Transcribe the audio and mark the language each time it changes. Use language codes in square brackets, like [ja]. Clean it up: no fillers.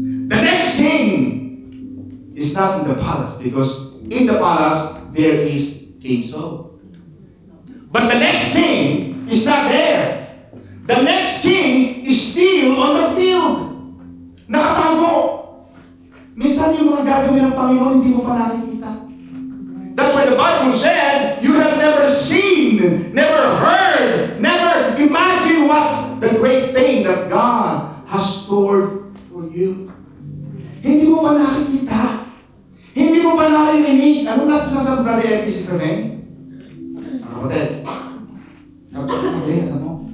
[en] The next king is not in the palace, because in the palace there is King Saul. But the next king is not there. The next king is still on the field. [tl] Nakatago. Minsan yung mga gagawin ng Panginoon hindi mo pa nakikita. [en] That's why the Bible said, you have never seen, never heard, never imagined what's the great thing that God has stored for you. [tl] Hindi mo pa nakikita. Hindi mo pa naririnig. Ano natin sa Brother Elvis Sister May? Kapatid. Kapatid, alam mo.